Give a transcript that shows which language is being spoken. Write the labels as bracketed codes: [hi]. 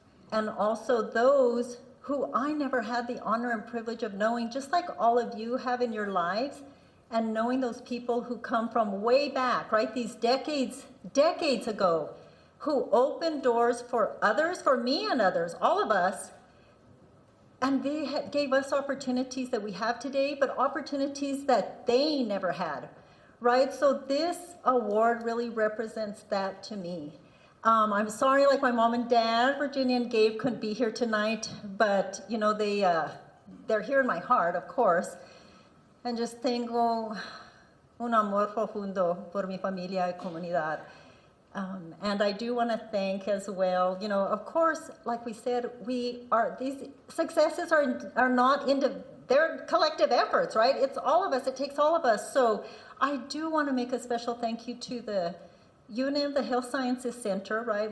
[en] and also those who I never had the honor and privilege of knowing, just like all of you have in your lives, and knowing those people who come from way back, right, these decades ago, who opened doors for others, for me and others, all of us, and they gave us opportunities that we have today, but opportunities that they never had, right? So this award really represents that to me. I'm sorry, like my mom and dad, Virginia and Gabe, couldn't be here tonight, but you know, they're here in my heart, of course. And just [es] tengo un amor profundo por mi familia y comunidad. [en] And I do want to thank as well, you know, of course, like we said, these successes are not they're collective efforts, right? It's all of us, it takes all of us. So I do want to make a special thank you to the UNM, the Health Sciences Center, right?